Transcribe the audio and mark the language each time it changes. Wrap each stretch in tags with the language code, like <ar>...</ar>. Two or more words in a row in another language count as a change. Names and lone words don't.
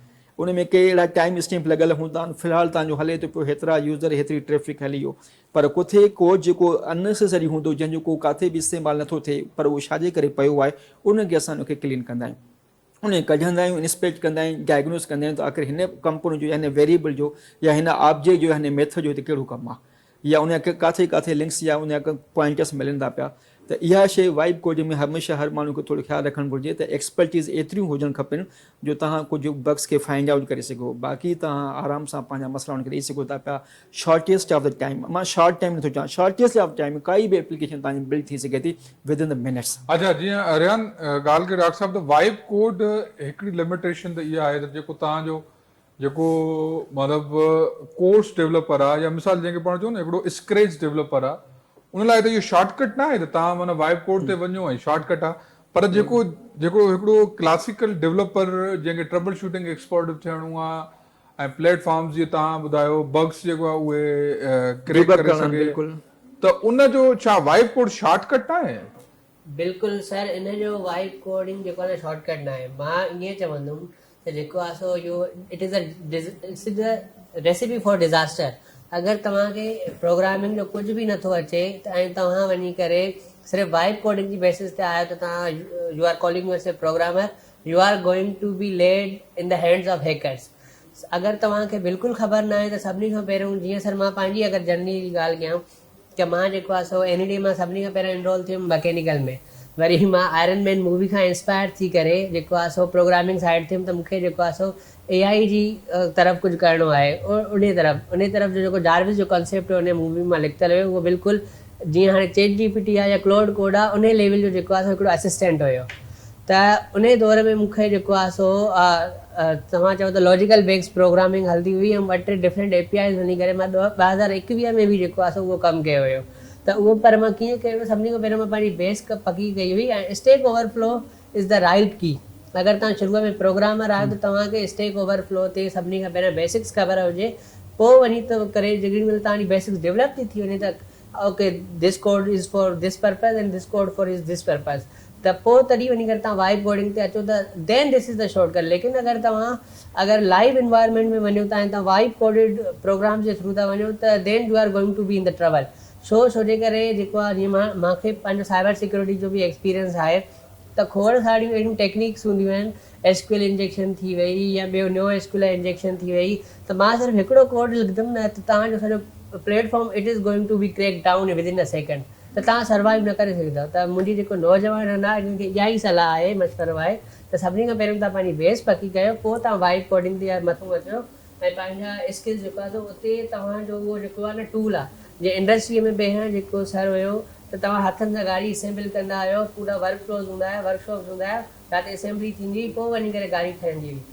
<sd>उन में के अहिड़ा</sd> <en>time stamp</en> <sd>लॻल हूंदा आहिनि, फ़िलहालु तव्हांजो हले थो पियो, हेतिरा यूज़र, हेतिरी ट्रैफिक हली वियो, पर किथे कोड जेको अननेसेसरी हूंदो, जंहिंजो को किथे बि इस्तेमालु नथो थिए, पर उहो छाजे करे पियो आहे, उनखे असां उनखे क्लीन कंदा आहियूं, उन कढंदा आहियूं, इंस्पेक्ट कंदा आहियूं, डायग्नोस कंदा आहियूं, त आख़िर हिन कंपोनेंट जो या हिन वेरिएबल जो या हिन ऑब्जेक्ट जो या हिन मेथड जो हिते कहिड़ो कमु आहे, या उन किथे किथे लिंक्स या उन पॉइंटर्स मिलनि था पिया। त इहा शइ</sd> <en>vibe coding</en> <sd>में हमेशह हर माण्हू खे थोरो ख़्यालु रखणु घुरिजे त एक्सपर्टीज़ एतिरियूं हुजणु खपनि जो तव्हां कुझु बग्स खे</sd> <en>find out</en> <sd>करे सघो। बाक़ी तव्हां आराम सां पंहिंजा मसइला उनखे ॾेई सघो था पिया</sd> <en>shortest of the time.</en> <sd>मां</sd> <en>short time</en> <sd>नथो चवां,</sd> <en>shortest of time</en> <sd>काई बि एप्लीकेशन तव्हांजी बिल्ड थी सघे थी</sd> <en>within the minutes.</en> <sd>अच्छा, जीअं अरियान ॻाल्हि कई डॉक्टर साहब, त</sd> <en>vibe code</en> <sd>हिकिड़ी लिमिटेशन त इहा आहे त जेको तव्हांजो जेको मतिलबु</sd> <en>course developer</en> <sd>आहे, या मिसाल जंहिंखे पाण चऊं न हिकिड़ो</sd> <en>scratch developer</en> <sd>आहे, उन लाइ त इहो शॉर्टकट न आहे त तव्हां माना</sd> <en>vibe code</en> <sd>ते वञो ऐं शॉर्टकट आहे। पर जेको हिकिड़ो</sd> <en>classical developer</en> <sd>जंहिंखे</sd> <en>trouble shooting expert</en> <sd>थियणो आहे, ऐं प्लेटफॉर्म्स जीअं तव्हां ॿुधायो बग्स जेको आहे उहे क्रेक करे सघे, त उनजो छा</sd> <en>vibe code shortcut</en> <sd>न आहे? बिल्कुलु सर, इन जो</sd> <en>vibe coding</en> <sd>जेको आहे न शॉर्टकट न आहे। मां ईअं चवंदुमि त जेको आहे सो इहो</sd> <en>it is a recipe for disaster.</en> <sd>अगरि तव्हांखे प्रोग्रामिंग जो कुझु बि नथो अचे ऐं तव्हां वञी करे सिर्फ़ु</sd> <en>vibe coding</en> <sd>जी बेसिस ते आयो, त तव्हां</sd> <en>you are calling yourself programmer, you are going to be led in the hands of hackers.</en> <sd>अगरि तव्हांखे बिल्कुलु ख़बर न आहे त सभिनी खां पहिरियों, जीअं सर मां पंहिंजी अगरि जर्नी जी ॻाल्हि कयां, त मां जेको आहे सो NED मां सभिनी खां पहिरियों एनरोल थियुमि मैकेनिकल में, वरी मां आयरन मैन मूवी खां इंस्पायर थी करे जेको आहे सो</sd> <en>programming side</en> <sd>थियुमि, त मूंखे जेको आहे सो AI जी तरफ़ कुझु करिणो आहे। उन तरफ़ जो जेको डार्विस जो कॉन्सेप्ट उन मूवी मां लिखियलु हुयो, उहो बिल्कुलु जीअं हाणे ChatGPT आहे या क्लाउड कोड आहे, उन लेवल जो जेको आहे सो हिकिड़ो असिस्टेंट हुयो। त उन दौर में मूंखे जेको आहे सो तव्हां चओ त</sd> <en>logical based programming</en> <sd>हलंदी हुई, ऐं 2-3</sd> <en>different APIs</en> <sd>वञी करे मां 2021 में बि जेको आहे सो उहो कमु कयो हुयो। त उहो पर मां कीअं कयो, सभिनी खां पहिरियों मां पंहिंजी बेस पकी कई हुई, ऐं</sd> <en>Stack Overflow is the right key.</en> <sd>अगरि तव्हां शुरूअ में प्रोग्रामर आहियो त तव्हांखे स्टेक ओवरफ्लो ते सभिनी खां पहिरियों बेसिक्स ख़बर हुजे, पोइ वञी त करे जेॾी महिल तव्हांजी बेसिक्स डेवलप थी वञे त</sd> <en>okay this code is for this purpose and this code for is this purpose,</en> <sd>त पोइ तॾहिं वञी करे तव्हां</sd> <en>vibe coding</en> <sd>ते अचो त</sd> <en>then this is the shortcut.</en> <sd>लेकिन अगरि</sd> <en>live environment</en> <sd>में वञो था ऐं तव्हां</sd> <en>vibe coded programs</en> <sd>जे थ्रू था वञो, त</sd> <en>then you are going to be in the trouble.</en> <sd>छोजे करे जेको आहे, जीअं मूंखे पंहिंजो</sd> <en>cyber security</en> <sd>जो बि एक्सपीरियंस आहे, त खोड़ सारियूं अहिड़ियूं टेक्निक्स हूंदियूं आहिनि,</sd> <en>SQL injection</en> <sd>थी वई या ॿियो न्यो</sd> <en>SQL injection</en> <sd>थी वई, त मां सिर्फ़ु हिकिड़ो कोड लिखंदुमि न, त तव्हांजो सॼो प्लेटफॉर्म</sd> <en>it is going to be crack down with in a second.</en> <sd>त तव्हां सर्वाइव न करे सघंदव। त मुंहिंजी जेको नौजवान आहिनि जिन खे इहा ई सलाह आहे, मशवरो आहे त सभिनी खां पहिरियों तव्हां पंहिंजी बेस पकी कयो, पोइ तव्हां</sd> <en>vibe coding</en> <sd>ते मथो अचो ऐं पंहिंजा स्किल्स जेको आहे उते तव्हांजो उहो जेको आहे न टूल आहे। जे इंडस्ट्रीअ में ॿेहर जेको सर हुयो त तव्हां हथनि सां गाड़ी असेंबल कंदा आहियो, पूरा वर्कफ्लोस हूंदा हुआ, वर्कशॉप्स हूंदा हुआ, जिते असेंबली थींदी हुई, पोइ वञी करे गाड़ी ठहंदी हुई।</sd>